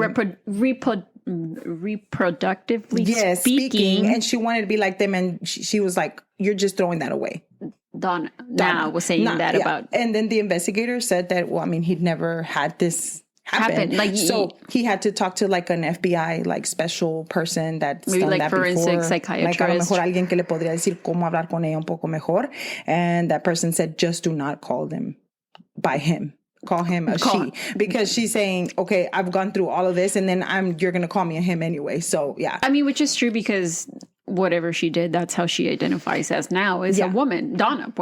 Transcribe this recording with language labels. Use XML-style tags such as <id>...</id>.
<en>Reproductively speaking. And she wanted to be like them. And she was like, you're just throwing that away. Donna was saying that about. And then the investigator said that, well, I mean, he'd never had this happen. So he had to talk to like an FBI, like special person that's maybe done like that forensic before. psychiatrist. Like a</en> <es>lo mejor alguien que le podría decir cómo hablar con ella un poco mejor.</es> <en>And that person said, just do not call them by him. Call him a she, because she's saying, okay, I've gone through all of this and then you're going to call me a him anyway. So yeah. I mean, which is true because whatever she did, that's how she identifies as now, is a woman. Donna.</en>